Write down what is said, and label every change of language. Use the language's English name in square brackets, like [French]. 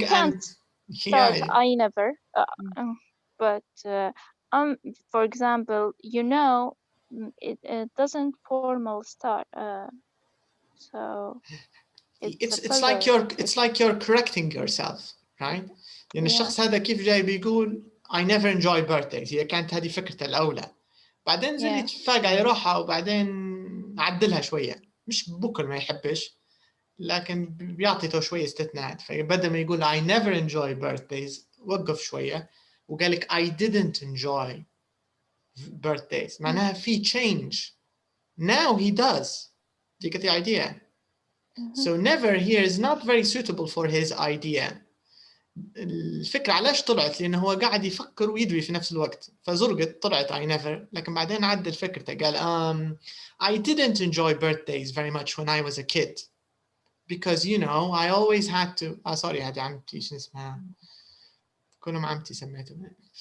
[English] you can't start I never. But for example, it doesn't formal start. So it's like you're correcting yourself, right? [Arabic] يعني الشخص هذا كيف جاي بيقول [English] I never enjoy birthdays. [Arabic] هي كانت هذه فكرته الأولى. بعدين زي اللي تفاجأ يروحها وبعدين عدلها شوية. مش بكل ما يحبش، لكن بيعطي شوية استثناءات. فبدل ما يقول [English] I never enjoy birthdays [Arabic] وقف شوية وقال لك [English] I didn't enjoy birthdays. [Arabic] معناها في change. [English] Now he does. Do you get the idea? So never here is not very suitable for his idea. [Arabic] الفكرة علاش طلعت؟ لأنه هو قاعد يفكر ويدوي في نفس الوقت، فزرقت طلعت [English] I never، [Arabic] لكن بعدين عدل فكرته قال [English] I didn't enjoy birthdays very much when I was a kid because you know I always had to. [Arabic] sorry هذه عمتي شو اسمها؟ كلهم عمتي سميتهم.